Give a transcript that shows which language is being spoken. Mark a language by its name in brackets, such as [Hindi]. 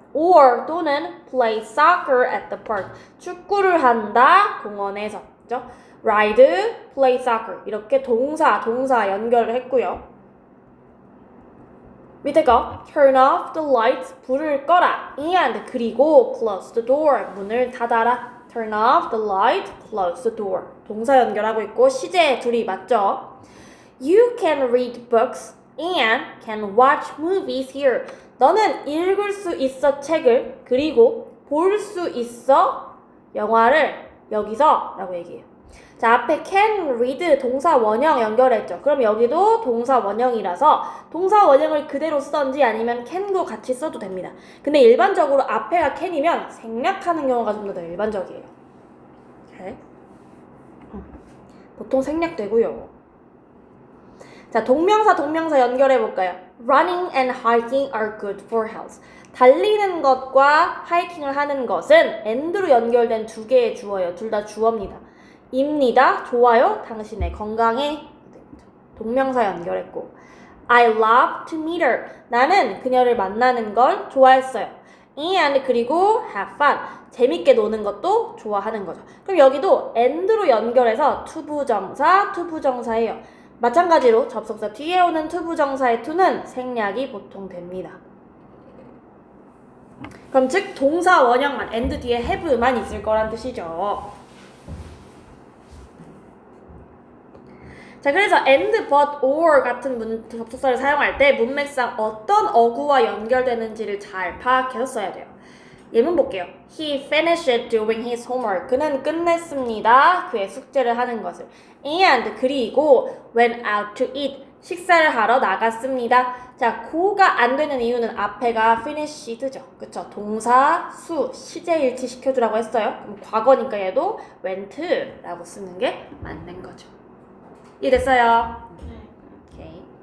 [English] Or [Korean] 또는 [English] play soccer at the park. [Korean] 축구를 한다 공원에서. 그죠? [English] Ride, play soccer. [Korean] 이렇게 동사 연결을 했고요. 밑에 거 [English] turn off the lights, [Korean] 불을 꺼라. [English] and [Korean] 그리고 [English] close the door, [Korean] 문을 닫아라. [English] turn off the light, close the door. [Korean] 동사 연결하고 있고 시제 둘이 맞죠? [English] You can read books and can watch movies here. [Korean] 너는 읽을 수 있어 책을, 그리고 볼 수 있어 영화를 여기서 라고 얘기해요. 자, 앞에 can read 동사 원형 연결했죠. 그럼 여기도 동사 원형이라서 동사 원형을 그대로 쓰던지 아니면 can도 같이 써도 됩니다. 근데 일반적으로 앞에가 can이면 생략하는 경우가 좀 더 일반적이에요. 오케이. 보통 생략되고요. 자, 동명사 연결해볼까요? [English] Running and hiking are good for health. [Korean] 달리는 것과 하이킹을 하는 것은 and로 연결된 두 개의 주어예요. 둘 다 주어입니다. 입니다. 좋아요. 당신의 건강에. 동명사 연결했고 [English] I love to meet her. [Korean] 나는 그녀를 만나는 걸 좋아했어요. [English] and [Korean] 그리고 [English] have fun. [Korean] 재밌게 노는 것도 좋아하는 거죠. 그럼 여기도 and로 연결해서 투부정사예요. 마찬가지로 접속사 뒤에 오는 투부정사의 to는 생략이 보통 됩니다. 그럼 즉 동사 원형만 and 뒤에 have만 있을 거란 뜻이죠. 자, 그래서 and, but, or 같은 접속사를 사용할 때 문맥상 어떤 어구와 연결되는지를 잘 파악해서 써야 돼요. 예문 볼게요. [English] He finished doing his homework. [Korean] 그는 끝냈습니다. 그의 숙제를 하는 것을. [English] And [Korean] 그리고 [English] went out to eat. [Korean] 식사를 하러 나갔습니다. 자, 고가 안 되는 이유는 앞에가 finished죠. 그쵸? 동사, 수, 시제 일치 시켜주라고 했어요. 그럼 과거니까 얘도 went라고 쓰는 게 맞는 거죠. 이해됐어요? 네. 오케이.